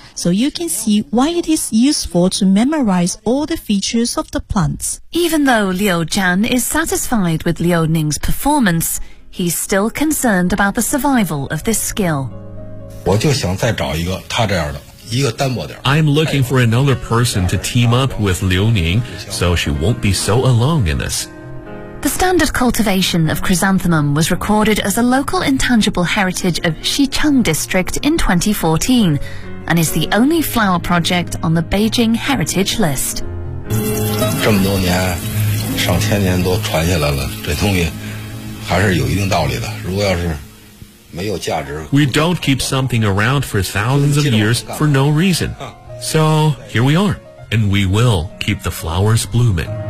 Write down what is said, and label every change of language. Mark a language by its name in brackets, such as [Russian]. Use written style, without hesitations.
[English] So you can see why it is useful to memorize all the features of the plants. Even though Liu Jian is satisfied with Liu Ning's performance,He's still concerned about the survival of this skill. [Chinese] 我就想再找一个他这样的一个单薄点。 [English] I'm looking for another person to team up with Liu Ning, so she won't be so alone in this. The standard cultivation of chrysanthemum was recorded as a local intangible heritage of Xicheng District in 2014, and is the only flower project on the Beijing Heritage List. [Chinese] 这么多年，上千年都传下来了，这东西。还是有一定道理的，如果要是没有价值 [English] We don't keep something around for thousands of years for no reason. So here we are, and we will keep the flowers blooming.